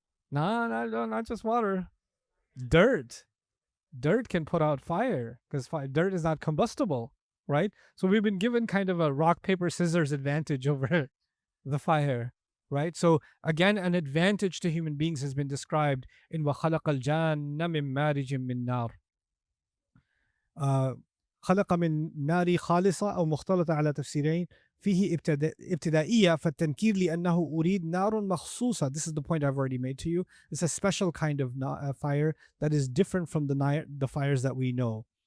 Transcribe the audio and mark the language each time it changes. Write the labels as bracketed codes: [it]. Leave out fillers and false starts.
[en] No, not just water. Dirt. Dirt can put out fire, because dirt is not combustible, right? So we've been given kind of a rock, paper, scissors advantage over the fire, right? So again, an advantage to human beings has been described in [ar] وَخَلَقَ الْجَانَّ مِن مَارِجٍ مِن نَارٍ. خلق من نار خالصة أو مختلطة على تفسيرين فيه ابتدائية فالتنكير لأنه أريد نار مخصوصة. [en] This is the point I've already made to you. It's a special kind of fire that is different from the fires that we know.